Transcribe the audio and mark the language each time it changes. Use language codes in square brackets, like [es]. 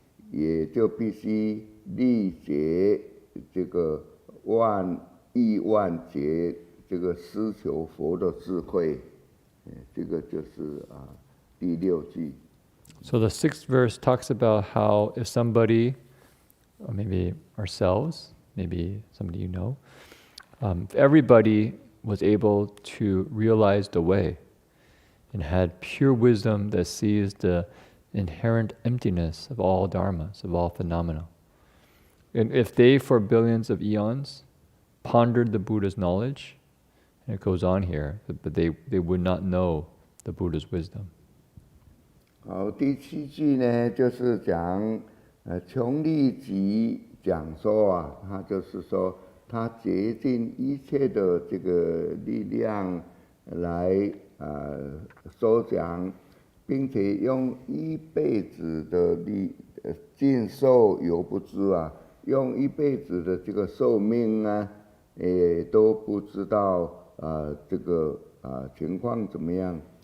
[zh] 也就必须力竭这个万亿万劫这个施求佛的智慧，这个就是第6句。 [en] So the 6th verse talks about how if somebody, or maybe ourselves, maybe somebody you know, if everybody was able to realize the way and had pure wisdom that sees the inherent emptiness of all dharmas, of all phenomena. And if they, for billions of eons, pondered the Buddha's knowledge, and it goes on here, but they would not know the Buddha's wisdom. [zh] 好，第7句呢，就是讲穷力集讲说啊，他就是说，他竭尽一切的这个力量来说讲，并且用一辈子的尽寿犹不知啊，用一辈子的这个寿命啊，也都不知道这个情况怎么样